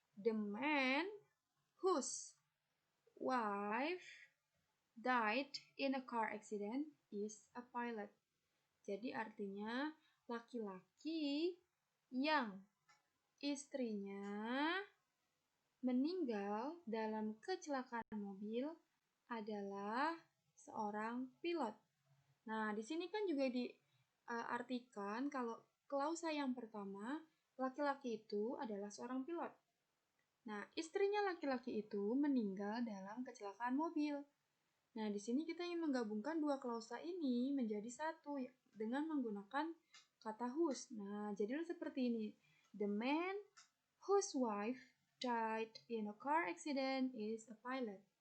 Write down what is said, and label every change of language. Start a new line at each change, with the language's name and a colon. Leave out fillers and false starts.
English: The man whose wife died in a car accident is a pilot.
Indonesian: Jadi artinya laki-laki yang istrinya meninggal dalam kecelakaan mobil adalah seorang pilot. Nah, di sini kan juga diartikan kalau klausa yang pertama, laki-laki itu adalah seorang pilot. Nah, istrinya laki-laki itu meninggal dalam kecelakaan mobil. Nah, di sini kita ingin menggabungkan dua klausa ini menjadi satu dengan menggunakan kata whose. Nah, jadilah seperti ini.
English: The man whose wife died in a car accident is a pilot.